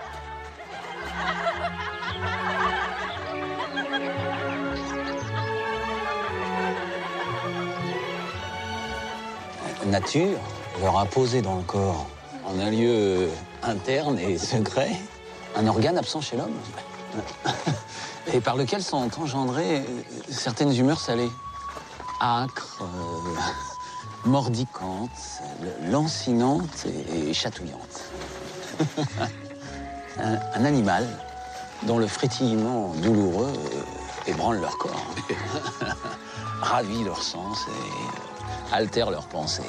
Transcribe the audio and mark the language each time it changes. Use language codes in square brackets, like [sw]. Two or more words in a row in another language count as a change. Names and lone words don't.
[fr] Nature leur a posé dans le corps, en un lieu interne et secret, un organe absent chez l'homme, et par lequel sont engendrées certaines humeurs salées, âcres, mordicantes, lancinantes et chatouillantes. Un animal dont le frétillement douloureux ébranle leur corps, ravit leur sens et altère leurs pensées.